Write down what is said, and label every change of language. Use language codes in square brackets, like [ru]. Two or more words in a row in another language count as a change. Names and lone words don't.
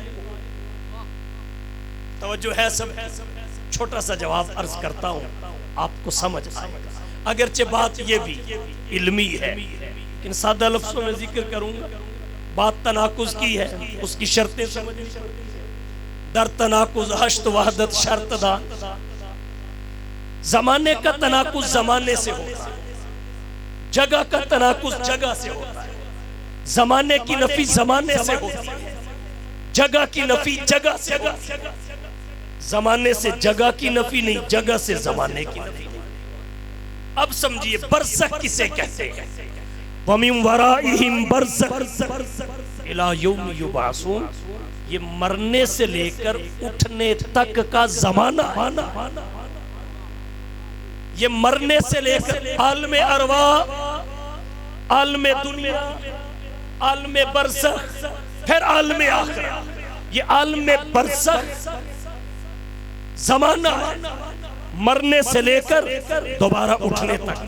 [ur] توجہ ہے سب، چھوٹا سا جواب عرض کرتا ہوں آپ کو سمجھ آئے گا، اگرچہ بات یہ بھی علمی ہے لیکن سادہ لفظوں میں ذکر کروں گا۔ بات تناقض کی ہے، اس کی شرطیں سمجھیں۔ [fa] در تناقض حشت وحدت شرط دا، [ur] زمانے کا تناقض زمانے سے ہوتا ہے، جگہ کا تناقض جگہ سے ہوتا ہے، زمانے کی نفی زمانے سے ہوتی ہے، جگہ کی نفی جگہ سے ہوتی ہے۔ زمانے سے جگہ کی نفی نہیں، جگہ سے زمانے کی نفی نہیں۔ اب سمجھئے برزخ کسے کہتے ہیں؟ [ar] وَمِن وَرَائِهِمْ بَرْزَخٌ إِلَى يَوْمِ يُبْعَثُونَ، [ur] یہ مرنے سے لے کر اٹھنے تک کا زمانہ، یہ مرنے سے لے کر عالم ارواح، عالم دنیا، عالم برزخ، پھر عالم آخرہ، یہ عالم برزخ زمانہ ہے، مرنے سے لے کر دوبارہ اٹھنے تک۔